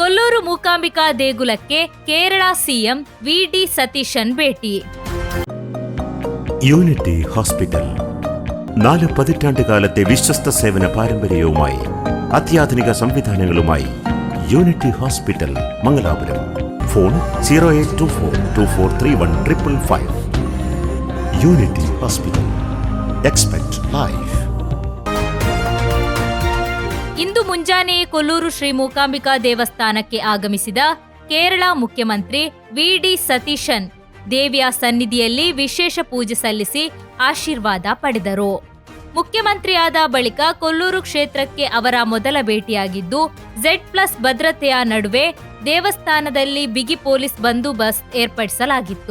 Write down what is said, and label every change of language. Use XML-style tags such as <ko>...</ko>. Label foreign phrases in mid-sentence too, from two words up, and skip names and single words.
<kn>ಕೊಲ್ಲೂರು ಮೂಕಾಂಬಿಕಾ ದೇಗುಲಕ್ಕೆ ಕೇರಳ ಸಿಎಂ ವಿ.ಡಿ. ಸತೀಶನ್ ಭೇಟಿ.</kn> <ml>യൂണിറ്റി ഹോസ്പിറ്റൽ 4 പതിറ്റാണ്ടുകാലത്തെ വിശ്വസ്ത സേവന പാരമ്പര്യവുമായി അത്യാധുനിക സംവിധാനങ്ങളുമായി യൂണിറ്റി ഹോസ്പിറ്റൽ മംഗലാപുരം. ഫോൺ 0824243155.</ml> <en>യൂണിറ്റി ഹോസ്പിറ്റൽ. expect life.</en> <kn>ಇಂದು ಮುಂಜಾನೆಯೇ ಕೊಲ್ಲೂರು ಶ್ರೀ ಮೂಕಾಂಬಿಕಾ ದೇವಸ್ಥಾನಕ್ಕೆ ಆಗಮಿಸಿದ ಕೇರಳ ಮುಖ್ಯಮಂತ್ರಿ ವಿ.ಡಿ. ಸತೀಶನ್ ದೇವಿಯ ಸನ್ನಿಧಿಯಲ್ಲಿ ವಿಶೇಷ ಪೂಜೆ ಸಲ್ಲಿಸಿ ಆಶೀರ್ವಾದ ಪಡೆದರು. ಮುಖ್ಯಮಂತ್ರಿಯಾದ ಬಳಿಕ ಕೊಲ್ಲೂರು ಕ್ಷೇತ್ರಕ್ಕೆ ಅವರ ಮೊದಲ ಭೇಟಿಯಾಗಿದ್ದು, Z+ ಭದ್ರತೆಯ ನಡುವೆ ದೇವಸ್ಥಾನದಲ್ಲಿ ಬಿಗಿ ಪೊಲೀಸ್ ಬಂದೋಬಸ್ತ್ ಏರ್ಪಡಿಸಲಾಗಿತ್ತು.</kn>